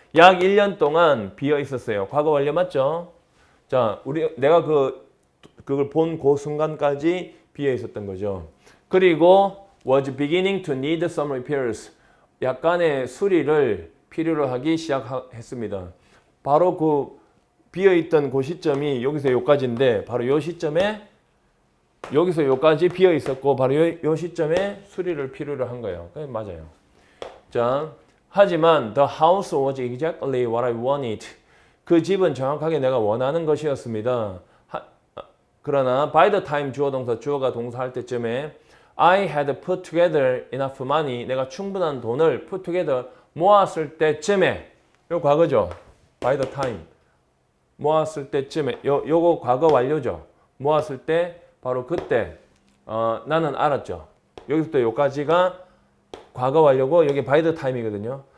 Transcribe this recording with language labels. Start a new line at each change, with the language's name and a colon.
Korean: 약 1년 동안 비어 있었어요. 과거 완료 맞죠? 자, 내가 그걸 본 그 순간까지 비어 있었던 거죠. 그리고
English: was beginning to need some repairs.
Korean: 약간의 수리를 필요로 하기 시작했습니다. 바로 그 비어 있던 그 시점이 여기서 여기까지인데 바로 이 시점에 여기서 여기까지 비어 있었고 바로 이 시점에 수리를 필요로 한 거예요. 맞아요. 자, 하지만
English: the house was exactly what I wanted.
Korean: 그 집은 정확하게 내가 원하는 것이었습니다. 그러나 by the time 주어 동사 주어가 동사할 때쯤에
English: I had put together enough money.
Korean: 내가 충분한 돈을
English: put together
Korean: 모았을 때쯤에 요 과거죠. by the time 모았을 때쯤에 요거 과거 완료죠. 모았을 때 바로 그때 나는 알았죠. 여기서부터 여기까지가 과거 완료고 여기 by the time이거든요.